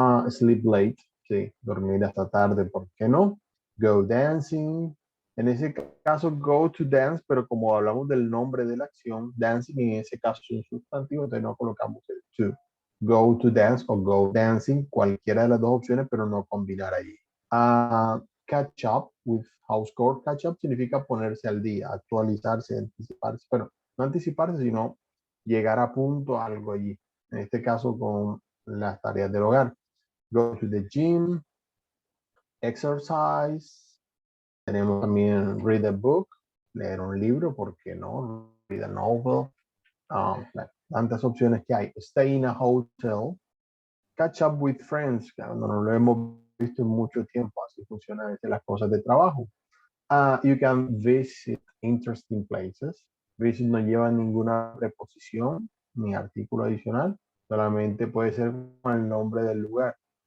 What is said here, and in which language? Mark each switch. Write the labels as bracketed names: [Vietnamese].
[English] Sleep late, [Spanish] sí, dormir hasta tarde, ¿por qué no? [English] Go dancing. [Spanish] En ese caso, [English] go to dance, [Spanish] pero como hablamos del nombre de la acción, dancing en ese caso es un sustantivo, entonces no colocamos el to. [English] Go to dance [Spanish] o [English] go dancing, [Spanish] cualquiera de las dos opciones, pero no combinar ahí. [English] Catch up with house chore. [Spanish] Catch up significa ponerse al día, actualizarse, anticiparse, pero no anticiparse, sino llegar a punto a algo allí. En este caso con las tareas del hogar. [English] Go to the gym, exercise. [Spanish] Tenemos también [English] read a book, [Spanish] leer un libro, ¿por qué no? [English] Read a novel. [Spanish] Tantas opciones que hay. [English] Stay in a hotel. Catch up with friends, [Spanish] claro, no lo hemos visto en mucho tiempo, así funcionan a veces las cosas de trabajo. [English] You can visit interesting places. [Spanish] Visit no lleva ninguna preposición ni artículo adicional, solamente puede ser con el nombre del lugar.